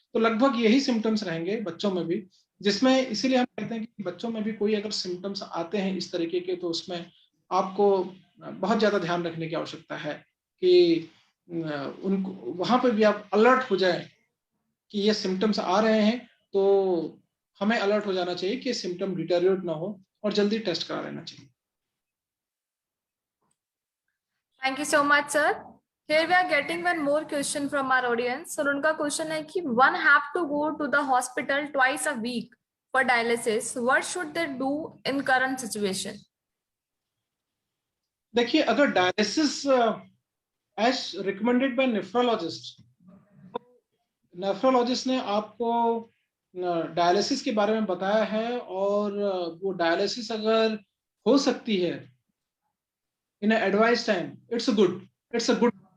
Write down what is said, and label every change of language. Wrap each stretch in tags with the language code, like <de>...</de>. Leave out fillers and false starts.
<hi>तो लगभग यही सिम्टम्स रहेंगे बच्चों में भी, जिसमें इसीलिए हम कहते हैं कि बच्चों में भी कोई अगर सिम्टम्स आते हैं इस तरीके के तो उसमें आपको बहुत ज्यादा ध्यान रखने की आवश्यकता है कि उनको वहां पर भी आप अलर्ट हो जाए कि ये सिम्टम्स आ रहे हैं। तो हमें अलर्ट हो जाना चाहिए कि सिम्टम डिटेरियोरेट ना हो और जल्दी टेस्ट करा लेना चाहिए।</hi> <en>Thank you so much sir. Here we are getting one more question from our audience.</en> <hi>Sir उनका क्वेश्चन है कि</hi> <en>one have to go to the hospital twice a week for dialysis. What should they do in current situation?</en> <hi>देखिए, अगर dialysis</hi> <en>as recommended by nephrologist,</en> <hi>nephrologist ने आपको dialysis के बारे में बताया है, और वो डायलिसिस अगर हो सकती है</hi> <en>In advice time, it's a good.</en>